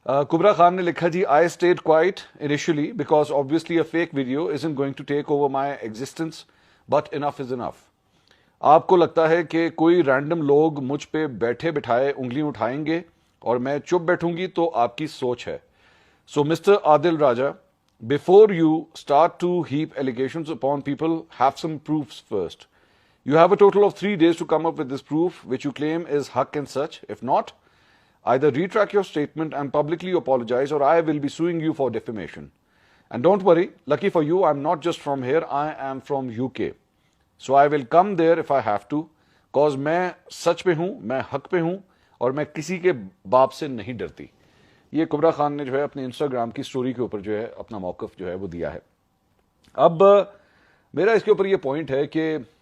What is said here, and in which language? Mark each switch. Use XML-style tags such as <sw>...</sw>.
<ur>کبرا خان نے لکھا جی</ur> <en>I stayed quiet initially because obviously a fake video isn't going to take over my existence, but enough is enough۔</en> <ur>آپ کو لگتا ہے کہ کوئی رینڈم لوگ مجھ پہ بیٹھے بٹھائے انگلیاں اٹھائیں گے اور میں چپ بیٹھوں گی، تو آپ کی سوچ ہے۔</ur> <en>So Mr. Adil Raja, before you start to heap allegations upon people, have some proofs first. You have a total of 3 days to come up with this proof, which you claim is haq and such. If not, either retract your statement and publicly apologize, or I will be suing you for defamation. And don't worry, lucky for you, I'm not just from here, I am from UK. So I will come there if I have to, cause</en> <ur>میں سچ پہ ہوں، میں حق پہ ہوں، اور میں کسی کے باپ سے نہیں ڈرتی۔ یہ کبرا خان نے جو ہے اپنے انسٹاگرام کی سٹوری کے اوپر جو ہے اپنا موقف جو ہے وہ دیا ہے۔ اب میرا اس کے اوپر یہ پوائنٹ ہے کہ</ur>